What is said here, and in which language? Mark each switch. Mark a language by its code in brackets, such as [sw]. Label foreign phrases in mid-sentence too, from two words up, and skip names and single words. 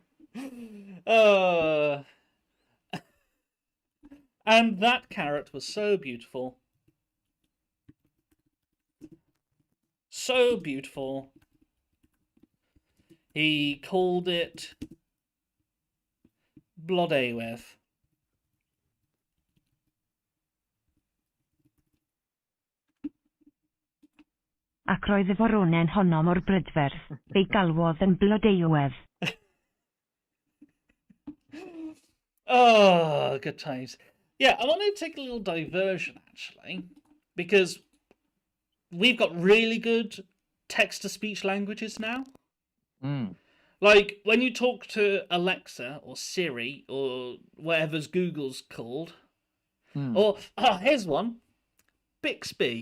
[en] And that carrot was so beautiful. So beautiful. He called it Blodeuwedd. [cy] Ac roedd y foronen honno mor brydferth, fe'i galwodd yn blodeuwedd. [en] Oh, good times. Yeah, I want to take a little diversion, actually, because we've got really good text-to-speech languages now. Mm. Like, when you talk to Alexa or Siri or whatever's Google's called, or, here's one, Bixby.